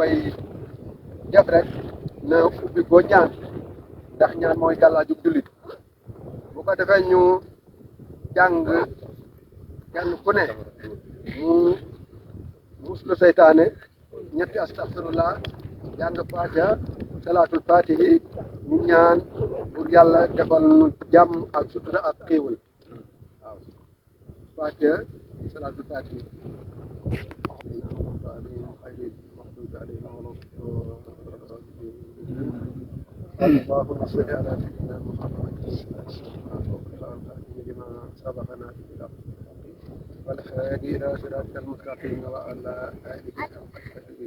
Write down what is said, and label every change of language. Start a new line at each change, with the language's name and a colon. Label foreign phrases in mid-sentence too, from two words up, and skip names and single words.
Wolof: koy def rek na ubbi ko ñaan ndax ñaan mooy gàllaajug jullit bu ko defee ñu jàng kenn ku ne mu muslu seytaane ñetti astaghfirullah jàng Faatiha
Arabic: صلاة الفاتح
Wolof: ñu ñaan pour yàlla defal nu jàmm ak sutura ak xéewal waaw Faatiha
Arabic: صلاة الفاتح اللهم صل على سيدنا محمد لما سبقنا في الأرض والهادي إلى صراطك المستقيم وعلى آله حق قدره